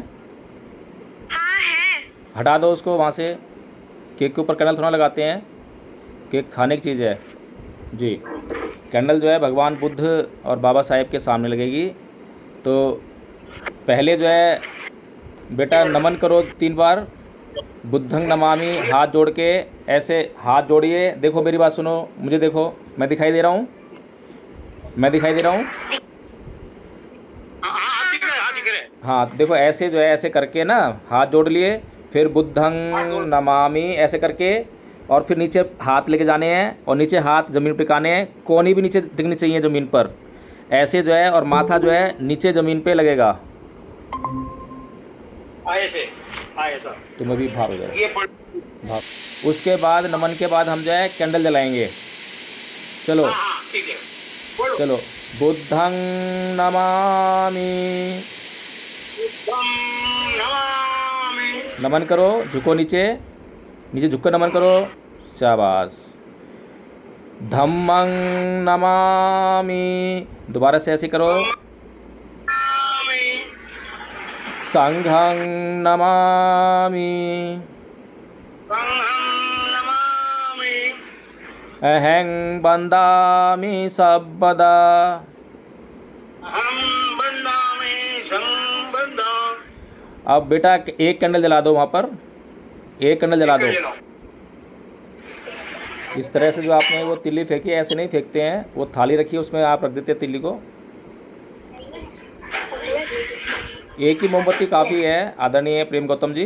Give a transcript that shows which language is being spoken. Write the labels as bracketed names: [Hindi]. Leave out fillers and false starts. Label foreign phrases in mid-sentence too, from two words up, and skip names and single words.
[Hindi] हाँ है। हटा दो उसको वहाँ से। केक के ऊपर कैंडल थोड़ा लगाते हैं, केक खाने की चीज़ है जी। कैंडल जो है भगवान बुद्ध और बाबा साहेब के सामने लगेगी। तो पहले जो है बेटा नमन करो 3 बार। [Pali] बुद्धं नमामि, [Hindi] हाथ जोड़ के ऐसे हाथ जोड़िए। देखो मेरी बात सुनो, मुझे देखो, मैं दिखाई दे रहा हूँ, मैं दिखाई दे रहा हूँ। हाँ हाँ दिख रहे हैं, हाँ दिख रहे हैं। हाँ देखो ऐसे जो है ऐसे करके ना हाथ जोड़ लिए, फिर [Pali] बुद्धं नमामि [Hindi] ऐसे करके, और फिर नीचे हाथ लेके जाने हैं और नीचे हाथ ज़मीन पे टिकाने हैं। कोहनी भी नीचे टिकनी चाहिए ज़मीन पर, ऐसे जो है, और माथा जो है नीचे ज़मीन पे लगेगा। आए से आए सर। तुम अभी बाहर हो जाओ, ये पढ़। बाहर। उसके बाद नमन के बाद हम जो है कैंडल जलाएंगे। चलो हाँ हाँ ठीक है, बोलो। चलो। [Pali] बुद्धं नमामि, बुद्धं नमामि। [Hindi] नमन करो, झुको नीचे, नीचे झुक कर नमन करो, शाबाश। [Pali] धम्मं नमामि, [Hindi] दोबारा से ऐसे करो। [Pali] नमामि। संघं नमामि, संघं नमामि। अहं वन्दामि सर्वदा। अहं वन्दामि संबंधा। [Hindi] अब बेटा एक कैंडल जला दो वहाँ पर, एक कैंडल जला दो। इस तरह से जो आपने वो तिल्ली फेंकी, ऐसे नहीं फेंकते हैं, वो थाली रखी है उसमें आप रख देते हैं तिल्ली को। एक ही मोमबत्ती काफ़ी है आदरणीय प्रेम गौतम जी।